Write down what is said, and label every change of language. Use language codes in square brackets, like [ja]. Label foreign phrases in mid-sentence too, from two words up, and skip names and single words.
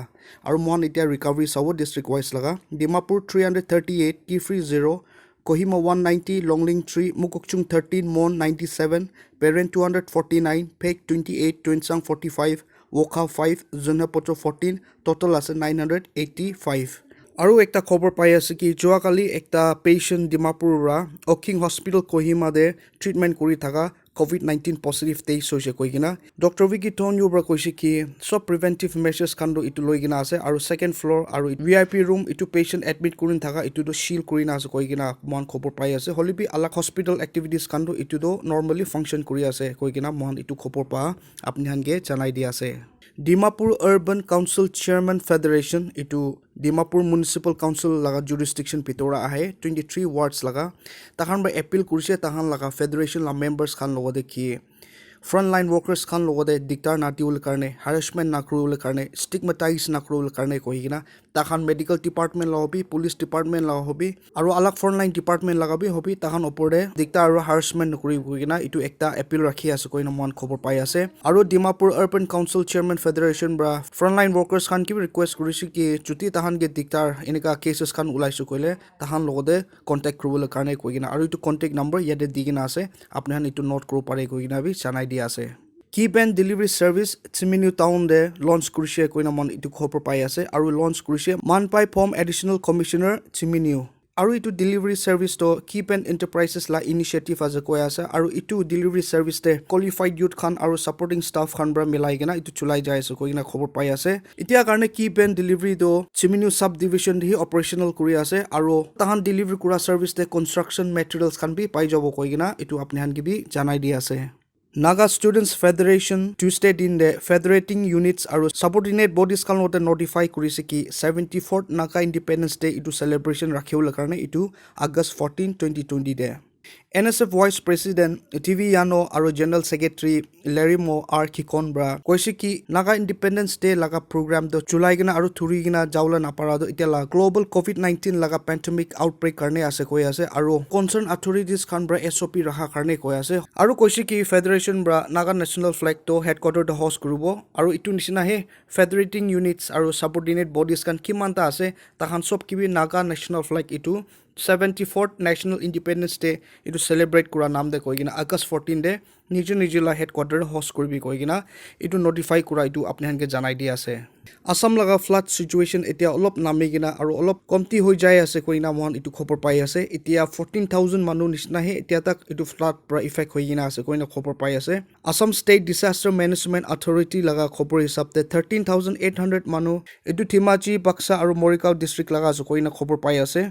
[nag] Aro mon itia recovery sawo [en] district wise [nag] laga. Dimapur 338, Kifri 0, Kohima 190, Longling 3, Mukokchung 13, Mon 97, Peren 249, Peg 28, Twinsang 45, Wokha 5, Zunhepoto 14, total ase 985. Aru ekta khobor pai ase ki joa kali ekta patient Dimapur ra Oking Hospital Kohima de treatment kuri thaka [en] COVID-19 positive test [nag] hoise koigina Dr. Vicky Tonyo bra koise ki sob [en] preventive measures [nag] kando itu loigina ase aru [en] second floor [nag] aru [en] VIP room [nag] itu patient admit kurin thaka itu do shield kurina ase koigina mon khobor pai ase holibi alak [en] hospital activities [nag] kando itu do [en] normally function [nag] kuri ase koigina mon itu khobor pa apni hange janai di ase. Dimapur Urban Council Chairman Federation itu Dimapur Municipal Council laga jurisdiction pitora ahe 23 wards laga tahan ba appeal kurise tahan laga federation la members khan logode ki [en] frontline workers [nag] khan logode dictar na diul karne harassment na kurul karne stigmatize na kurul karne kohigina tahan [en] medical department [nag] la hobi [en] police department [nag] la hobi aru alak [en] frontline department [nag] laga bi hobi tahan opore dictar aru harassment kuri kohigina itu ekta appeal rakhi ase koina mon khobor pai ase aru Dimapur Urban Council Chairman Federation bra [en] frontline workers [nag] khan ki request kurisi ki chuti tahan ge dictar enika cases khan ulaisu koile tahan logode contact kurul karne kohigina aru itu [en] contact number [nag] yade digina ase apni han itu note kuru pare kohigina bi chanai di ase. Keep and [en] delivery service [nag] Chiminu town de launch kurise koina mon itu khopor pai ase aru launch kurise Manpai form [en] additional commissioner [nag] Chiminu aru itu [en] delivery service [nag] to Keep and enterprises la initiative as a koya ase aru itu [en] delivery service [nag] te [en] qualified youth [nag] khan aru [en] supporting staff [nag] khan bra milai gena itu chulai jai ase koina khobor pai ase itia karne Keep and delivery do Chiminu [en] sub division [nag] hi operational kuri ase aru tahan delivery kura service te [en] construction materials [nag] khan bi pai jabo koigina itu apni han ki bi janai di ase. Naga Students Federation Tuesday din de [en] federating units [nag] aru [en] subordinate bodies [nag] kan lote notify kurise ki 74th Naga Independence Day itu celebration rakhiula karne itu August 14 2020 de NSF [en] Vice President [nag] TV Yano aru [en] General Secretary [nag] Larry Mo R Kikon bra koise ki Naga Independence Day laga program do July gina aru thuri gina jawla na para do itela global COVID-19 laga [en] pandemic outbreak [nag] karne ase koi ase aru [en] concerned authorities [nag] khan bra SOP raha karne koi ase aru koise ki federation bra Naga [en] national flag [nag] to headquarter to host kurubo aru itu nisina he [en] federating units [nag] aru [en] subordinate bodies [nag] kan kimanta ase tahan sob kibi Naga [en] national flag [nag] itu 74th National Independence Day itu celebrate kura naam de koigina August 14 de nijila headquarter host kuribi koigina itu notify kura itu apni hanke janai di ase. Assam laga [en] flood situation [nag] etia olop namigina aru olop komti hoi jai ase koina mon itu khopor pai ase etia 14,000 manu nisna he etia tak itu flood pra effect hoigina ase koina khopor pai ase. Assam State Disaster Management Authority laga khopor hisab te 13,800 manu itu Thimachi Baksa aru Morikau district laga ase koina khopor pai ase.